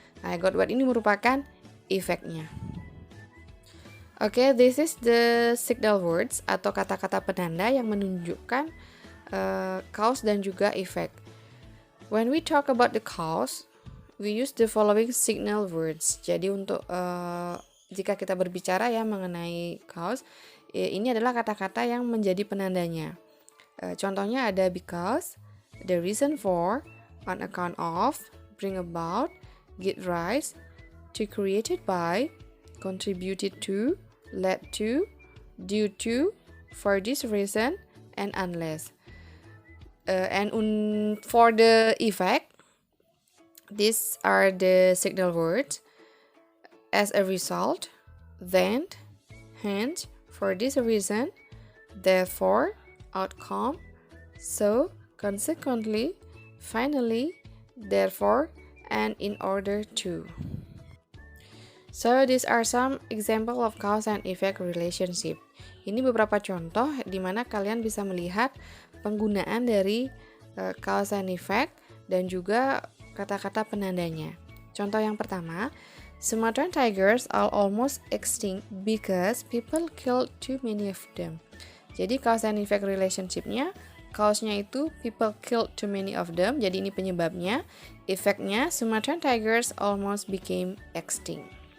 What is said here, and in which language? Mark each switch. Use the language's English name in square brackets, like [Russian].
[Indonesian] Nah, [English] I got wet [Indonesian] ini merupakan efeknya. Oke, [English] this is the signal words [Indonesian] atau kata-kata penanda yang menunjukkan cause dan juga effect. [English] When we talk about the cause, we use the following signal words. [Indonesian] Jadi untuk jika kita berbicara ya mengenai cause, ini adalah kata-kata yang menjadi penandanya. Contohnya ada [English] because, the reason for, on account of, bring about, give rise, to created by, contributed to, led to, due to, for this reason, and unless. For the effect, these are the signal words. As a result, then, hence, for this reason, therefore, outcome, so, consequently, finally, therefore, and in order to. So, these are some example of cause and effect relationship. [Indonesian] Ini beberapa contoh di mana kalian bisa melihat penggunaan dari cause and effect dan juga kata-kata penandanya. [English] Contoh yang pertama, Sumatran tigers are almost extinct because people killed too many of them. Jadi cause and effect relationship-nya, [Indonesian] Cause-nya itu [English] people killed too many of them, [Indonesian] jadi ini penyebabnya. [English] Effect-nya Sumatran tigers almost became extinct.